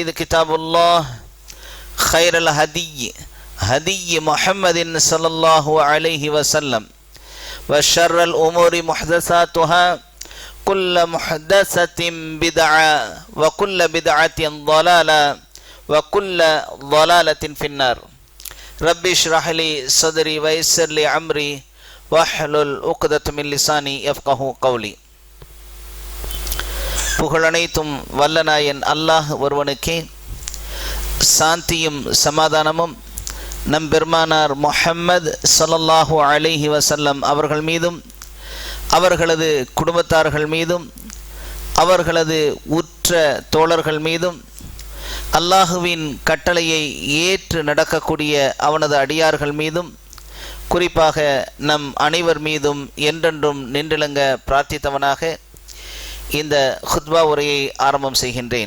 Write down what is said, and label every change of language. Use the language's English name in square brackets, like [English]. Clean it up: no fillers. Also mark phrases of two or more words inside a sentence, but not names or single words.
[Arabic] كتاب الله خير الهدي هدي محمد صلى الله عليه وسلم وشر الأمور محدثاتها كل محدثة بدعة وكل بدعة ضلالة وكل ضلالة في النار رب اشرح لي صدري ويسر لي أمري واحلل عقدة من لساني يفقهوا قولي [Tamil] புகழனைத்தும் வல்லநாயன் அல்லாஹ் ஒருவனுக்கே சாந்தியும் சமாதானமும் நம் பெருமானார் முஹம்மது ஸல்லல்லாஹு [Arabic] عليه وسلم [Tamil] அவர்கள் மீதும் அவர்களது குடும்பத்தார்கள் மீதும் அவர்களது உற்ற தோழர்கள் மீதும் அல்லாஹுவின் கட்டளையை ஏற்று நடக்கக்கூடிய அவனது அடியார்கள் மீதும் குறிப்பாக நம் அனைவர் மீதும் என்றென்றும் நின்றிலங்க பிரார்த்தித்தவனாக இந்த ஹுத்பா உரையை ஆரம்பம் செய்கின்றேன்.